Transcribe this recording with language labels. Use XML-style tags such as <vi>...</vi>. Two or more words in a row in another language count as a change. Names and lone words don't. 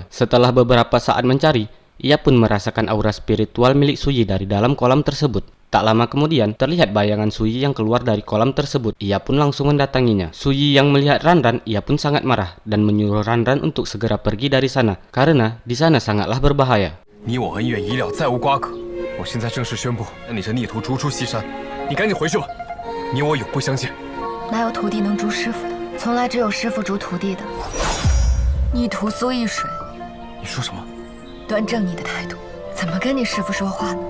<id>Setelah beberapa saat mencari, ia pun merasakan aura spiritual milik Suyi dari dalam kolam tersebut. Tak lama kemudian, terlihat bayangan Suyi yang keluar dari kolam tersebut. Ia pun langsung mendatanginya. Suyi yang melihat Ranran, ia pun sangat marah dan menyuruh Ranran untuk segera pergi dari sana, karena di sana sangatlah berbahaya.</id> <zh>你我恩怨已了，再无瓜葛。我现在正式宣布，你这逆徒逐出西山，你赶紧回去吧。你我永不相见。哪有徒弟能逐师傅的？从来只有师傅逐徒弟的。逆徒苏易水，你说什么？端正你的态度，怎么跟你师傅说话呢？</zh>